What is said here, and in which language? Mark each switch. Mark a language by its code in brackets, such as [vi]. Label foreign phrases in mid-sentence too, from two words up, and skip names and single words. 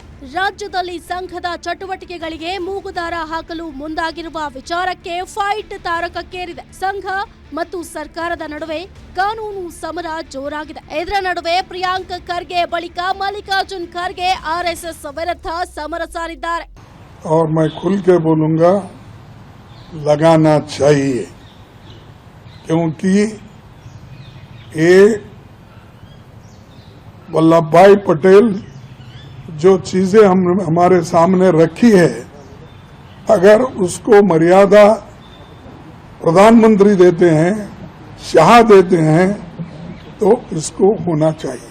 [kn] ರಾಜ್ಯದಲ್ಲಿ ಸಂಘದ ಚಟುವಟಿಕೆಗಳಿಗೆ ಮೂಗುದಾರ ಹಾಕಲು ಮುಂದಾಗಿರುವ ವಿಚಾರಕ್ಕೆ ಫೈಟ್ ತಾರಕಕ್ಕೇರಿದೆ. ಸಂಘ ಮತ್ತು ಸರ್ಕಾರದ ನಡುವೆ ಕಾನೂನು ಸಮರ ಜೋರಾಗಿದೆ. ಇದರ ನಡುವೆ ಪ್ರಿಯಾಂಕ್ ಖರ್ಗೆ ಬಳಿಕ ಮಲ್ಲಿಕಾರ್ಜುನ್ ಖರ್ಗೆ ಆರ್ಎಸ್ಎಸ್ ವಿರುದ್ಧ ಸಮರ ಸಾರಿದ್ದಾರೆ. [hi] और मैं खुल के बोलूंगा, लगाना चाहिए, क्योंकि ये वल्लभ भाई पटेल जो चीजें हमारे सामने रखी है, अगर उसको मर्यादा प्रधानमंत्री देते हैं, शाह देते हैं, तो इसको होना चाहिए.